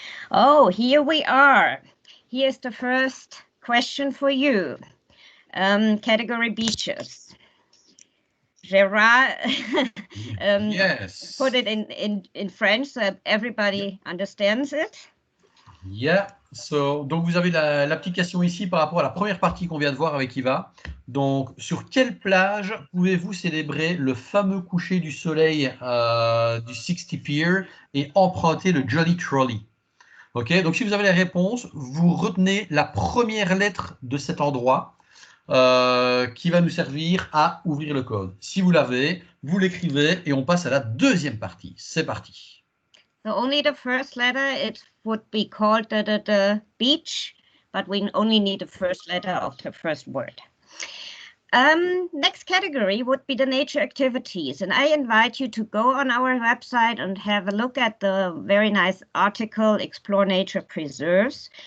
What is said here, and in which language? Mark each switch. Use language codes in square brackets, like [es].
[en] Oh, here we are. Here's the first question for you. Category beaches. Gerard Yes. put it in French so everybody understands it. Yeah. [fr] Donc, vous avez l'application ici par rapport à la première partie qu'on vient de voir avec Iva. Donc, sur quelle plage pouvez-vous célébrer le fameux coucher du soleil du 60 Pier et emprunter le Jolly Trolley? Ok, donc si vous avez la réponse, vous retenez la première lettre de cet endroit qui va nous servir à ouvrir le code. Si vous l'avez, vous l'écrivez et on passe à la deuxième partie. C'est parti. [en] So only the first letter, it would be called the beach, but we only need the first letter of the first word. Next category would be the nature activities. And I invite you to go on our website and have a look at the very nice article, Explore Nature Preserves.